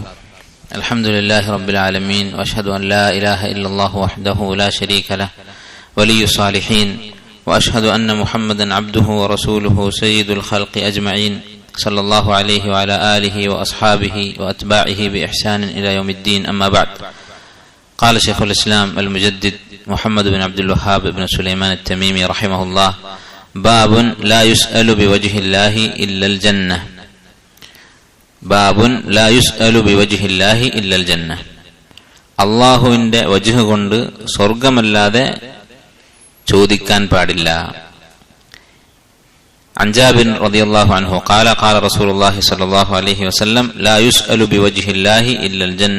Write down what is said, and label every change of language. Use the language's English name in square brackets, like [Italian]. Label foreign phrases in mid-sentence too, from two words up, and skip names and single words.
[Arabic] الحمد لله رب العالمين واشهد ان لا اله الا الله وحده لا شريك له ولي الصالحين واشهد ان محمدا عبده ورسوله سيد الخلق اجمعين صلى الله عليه وعلى اله واصحابه واتباعه باحسان الى يوم الدين. اما بعد. قال شيخ الاسلام المجدد محمد بن عبد الوهاب بن سليمان التميمي رحمه الله: باب لا يسأل بوجه الله الا الجنة. باب لا يسأل بوجه الله إلا الجنة. [Malayalam] അല്ലാഹുവിന്റെ വജ്ഹ് കൊണ്ട് സ്വർഗ്ഗമല്ലാതെ ചോദിക്കാൻ പാടില്ല. [Arabic] عن جابر رضي الله عنه قال قال رسول الله صلى الله عليه وسلم لا يسأل بوجه الله إلا الجنة.